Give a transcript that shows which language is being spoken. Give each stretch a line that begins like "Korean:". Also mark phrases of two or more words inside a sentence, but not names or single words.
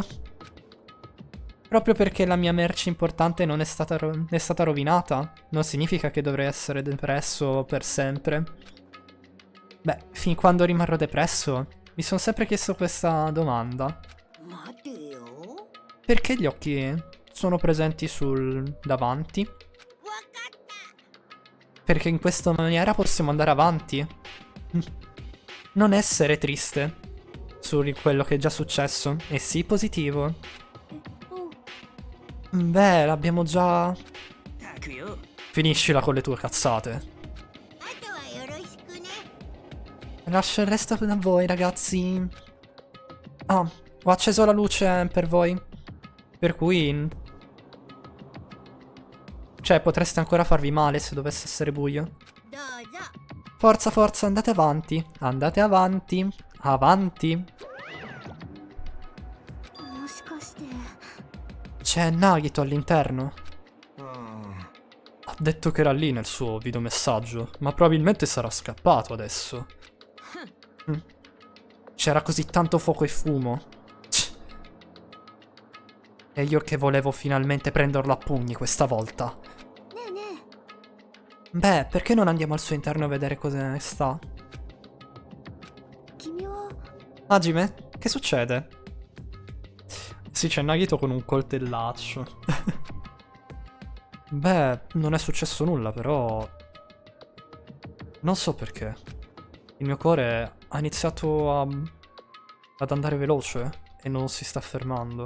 Italian: Proprio perché la mia merce importante non è stata, è stata rovinata, non significa che dovrei essere depresso per sempre. Beh, fin quando rimarrò depresso, mi sono sempre chiesto questa domanda.
Japanese: 待てよ
Italian: Perché gli occhi sono presenti sul davanti?
Japanese: わかった
Italian: Perché in questa maniera possiamo andare avanti. Non essere triste su quello che è già successo. E sii positivo.
Japanese: お
Italian: Beh, l'abbiamo già...
Japanese: たくよ。
Italian: Finiscila con le tue cazzate.
Japanese: あとはよろしくね。
Italian: Lascio il resto da voi, ragazzi. Ah, ho acceso la luce per voi. Per cui... Cioè, potreste ancora farvi male se dovesse essere buio.
Japanese: どうぞ。
Italian: Forza, forza, andate avanti. Andate avanti. Avanti.
Japanese: もしかして
Italian: C'è Nagito all'interno.
Japanese: うん
Italian: Ha detto che era lì nel suo videomessaggio, ma probabilmente sarà scappato adesso. Mm. C'era così tanto fuoco e fumo. Tch. E io che volevo finalmente prenderlo a pugni questa volta.
Japanese: ねえね
Italian: Beh, perché non andiamo al suo interno a vedere cosa sta?
Japanese: え君は
Italian: Hajime, che succede? Sì, c'è Nagito con un coltellaccio. Beh, non è successo nulla, però... Non so perché. Il mio cuore ha iniziato ad andare veloce e non si sta fermando.